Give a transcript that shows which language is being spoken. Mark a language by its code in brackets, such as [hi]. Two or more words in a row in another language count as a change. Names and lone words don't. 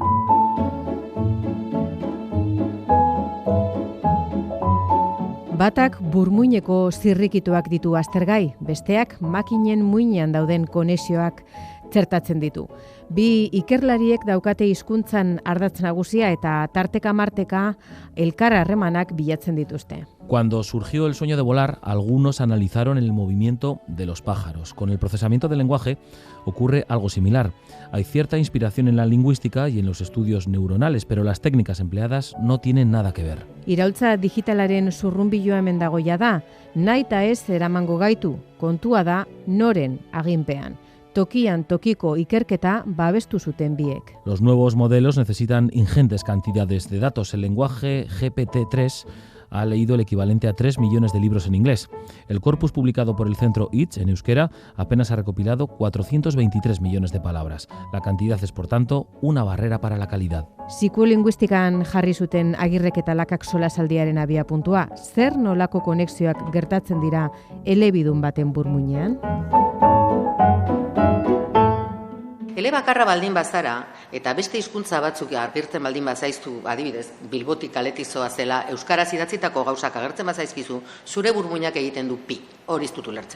[eu] Batak burmuineko zirrikituak ditu aztergai, besteak makinen muinean dauden konexioak txertatzen ditu. Bi ikerlariek daukate hizkuntzan ardatz nagusia eta tarteka-marteka elkar harremanak bilatzen dituzte. [es] Cuando surgió el sueño de volar, algunos analizaron el movimiento de los pájaros. Con el procesamiento del lenguaje ocurre algo similar. Hay cierta inspiración en la lingüística y en los estudios neuronales, pero las técnicas empleadas no tienen nada que ver. [eu] Iraultza digitalaren zurrunbiloa hemen dagoia da, nahi eta ez eramango gaitu, kontua da noren aginpean. Tokian tokiko ikerketa babestu zuten biek. [es] Los nuevos modelos necesitan ingentes cantidades de datos. El lenguaje GPT-3 ha leído el equivalente a 3 millones de libros en inglés. El corpus publicado por el centro ITS en euskera apenas ha recopilado 423 millones de palabras. La cantidad es, por tanto, una barrera para la calidad. [eu] Psikolinguistikan jarri zuten Agirrek eta Lakak solasaldiaren abiapuntua. Zer nolako konexioak gertatzen dira elebidun baten burmuinean? Elebakarra baldin bazara, eta beste hizkuntza batzuk agertzen baldin bazaiztu, adibidez, Bilbotik kaletizoa zela, euskaraz idatzitako gauzak agertzen bazaizkizu, zure burmuinak egiten du pi, hori ez dut ulertzen.